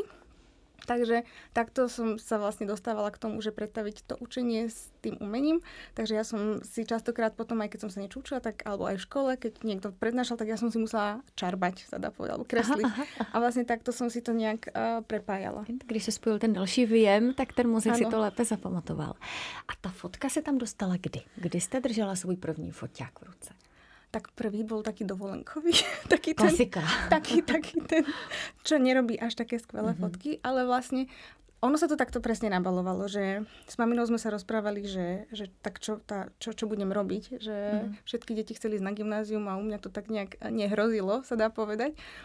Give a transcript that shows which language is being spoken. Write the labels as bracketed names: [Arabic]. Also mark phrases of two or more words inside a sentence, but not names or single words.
[Slovak] Takže takto som sa vlastne dostávala k tomu, že predstaviť to učenie s tým umením. Takže ja som si častokrát potom, aj keď som sa niečo učila, tak, alebo aj v škole, keď niekto prednášal, tak ja som si musela čarbať, sa dá povedať, alebo kresliť. A vlastne takto som si to nejak prepájala. [Czech] Když se spojil ten další výjem, tak ten mozek si to lépe zapamatoval. A ta fotka se tam dostala kdy? Kdy jste držela svůj první foťák v ruce? [Slovak] Tak prvý bol taký dovolenkový. Klasika. Taký ten, čo nerobí až také skvelé fotky, ale vlastne ono sa to takto presne nabalovalo, že s maminou sme sa rozprávali, že tak čo budem robiť, že všetky deti chceli ísť na gymnázium a u mňa to tak nejak nehrozilo, sa dá povedať.